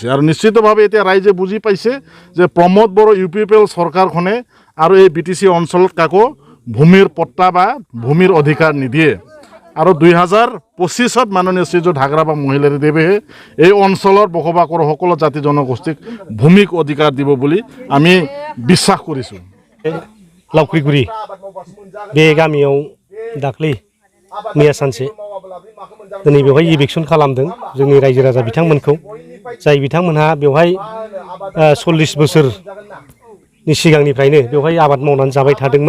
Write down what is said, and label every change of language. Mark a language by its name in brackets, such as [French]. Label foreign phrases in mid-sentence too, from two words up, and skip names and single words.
[Assamese] আৰু নিশ্চিতভাৱে এতিয়া ৰাইজে বুজি পাইছে যে প্ৰমোদ বড়ো ইউপিপিএল চৰকাৰখনে আৰু এই বিটিচি অঞ্চলত কাকো ভূমিৰ পট্টা বা ভূমিৰ অধিকাৰ নিদিয়ে। আৰু 2025ত মাননীয় শ্ৰীযুত হাগ্ৰামা মহিলাৰীদেৱে এই অঞ্চলৰ বসবাস কৰা সকলো জাতি জনগোষ্ঠীক ভূমিক অধিকাৰ দিব বুলি আমি বিশ্বাস কৰিছোঁ। [Bodo] लावख्रिगुरि बे गामियाव दाख्लै मैया सानसे दिनै बेवहाय इभेक्सन खालामदों जोंनि रायजो राजा बिथांमोनखौ, जाय बिथांमोनहा बेवहाय 40 बोसोरनि सिगांनिफ्रायनो बेवहाय आबाद मावनानै जाबाय थादोंमोन।